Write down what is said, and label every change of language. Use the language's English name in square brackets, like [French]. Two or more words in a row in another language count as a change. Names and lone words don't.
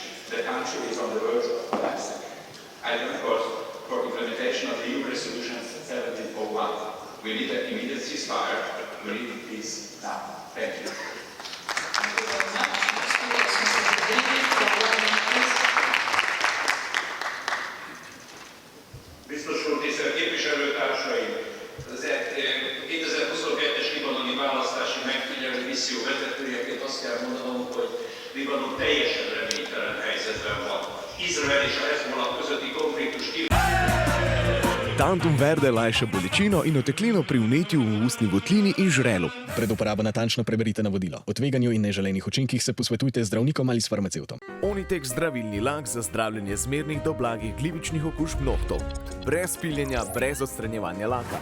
[English] The country is on the verge of collapsing. I of course, for implementation of the EU Resolution 1701. We need an immediate ceasefire. We need peace now. Thank you. Thank you very much. Next speaker is Mr. Pribelič for 1 minute, please. [Hungarian] Biztos úr, tisztelt képviselőtársaim! Az 2022-es libanoni választási megfigyelő misszió vezetőjeként azt kell mondanom, hogy Libanon teljesen reménytelen helyzetben van. Izrael és a Hezbollah közötti konfliktus [Slovenian] Tantum verde lajša bolečino in oteklino pri vnetju v ustni votlini in žrelu. Pred uporabo natančno preberite navodilo. O tveganju in neželenih učinkih se posvetujte z zdravnikom ali s farmacevtom. Onitek zdravilni lak za zdravljenje zmernih do blagih glivičnih okužb nohtov. Brez piljenja, brez odstranjevanja laka.